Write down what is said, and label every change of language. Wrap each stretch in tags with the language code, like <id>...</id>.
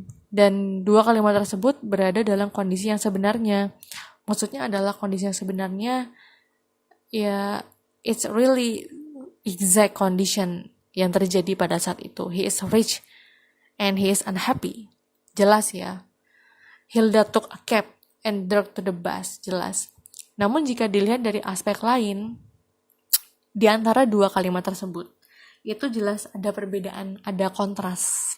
<id>Dan dua kalimat tersebut berada dalam kondisi yang sebenarnya. Maksudnya adalah kondisi yang sebenarnya ya</id> <en>it's really exact condition</en> <id>yang terjadi pada saat itu.</id> <en>He is rich and he is unhappy.</en> <id>Jelas ya.</id> <en>Hilda took a cab and Dirk to the bus.</en> <id>Jelas. Namun jika dilihat dari aspek lain, di antara dua kalimat tersebut, itu jelas ada perbedaan, ada kontras.</id>